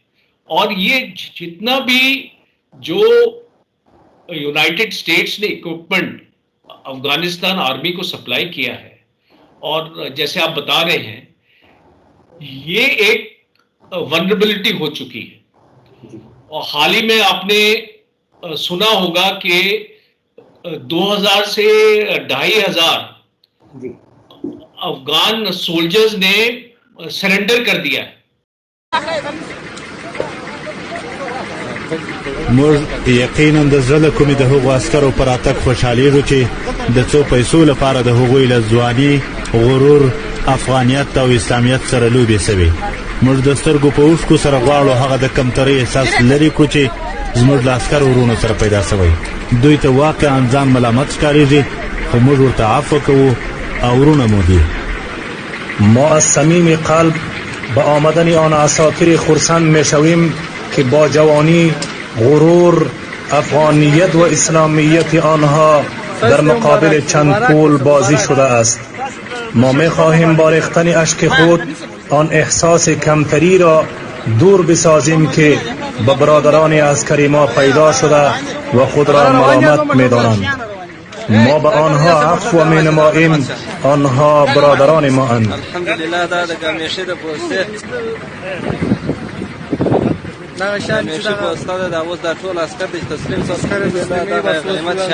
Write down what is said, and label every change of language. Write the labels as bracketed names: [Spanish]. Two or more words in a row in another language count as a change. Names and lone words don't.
[Hindi] और ये जितना भी जो यूनाइटेड स्टेट्स ने इक्विपमेंट अफगानिस्तान आर्मी को सप्लाई किया है, और जैसे आप बता रहे हैं, ये एक वल्नरेबिलिटी हो चुकी है। और हाल ही में आपने सुना होगा कि 2000 से 2,500 अफगान सोल्जर्स ने सरेंडर कर दिया है। [Pashto] موږ یقینا د زړه کومې د هغو عسکرو پر راتګ خوشحالیږو چې د څو پیسو لپاره د هغوی له ځواني، غرور افغانیت او اسلامیت سره لوبې سوي. موږ د سترګو په اوښکو سره غواړو هغه د کمترۍ احساس لرې کړو چې زموږ له عسکرو ورونو سره پیدا سوی. دوی ته واقعا ځان ملامت ښکارېږي، خو موږ ورته عفو کوو او ورونه مو دي. [Persian] ما از صمیم قلب به آمدن آن عساکر خرسند میشویم که با جوانی، غرور، افغانیت و اسلامیت آنها در مقابل چند پول بازی شده است. ما می‌خواهیم با ریختن اشک خود آن احساس کمتری را دور بسازیم که به برادران عسکری ما پیدا شده و خود را ملامت می‌دانند. ما به آنها عفو می‌نماییم، آنها برادران ما اند. [Pashto] الحمدلله دا د ګمیشې د پوسټه ګمیشې پوسټه دا اوس د ټول عسكر د تسلیم سره